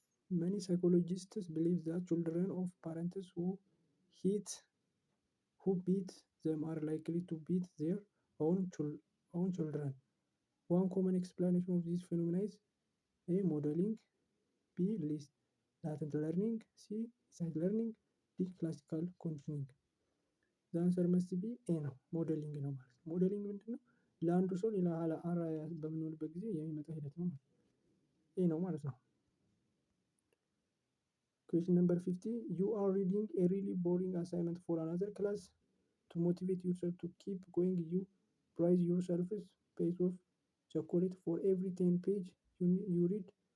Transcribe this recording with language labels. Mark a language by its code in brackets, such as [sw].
[en] Many psychologists believe that children of parents who beat them are likely to beat their own children. One common explanation of this phenomenon is A. Modeling. B. Latent learning. C. Sight learning. D. Classical conditioning. The answer must be A [am] ነው። ሞዴሊንግ ነው ማለት ነው። ሞዴሊንግ ምንድን ነው? ለአንዱ ሰው ሌላ አርአያ በምንሆንበት ጊዜ የሚመጣ ሂደት ነው ማለት ነው። A ነው ማለት ነው። [en] Question number 50. You are reading a really boring assignment for another class. To motivate yourself to keep going, you price yourself's piece of chocolate for every 10 page you read.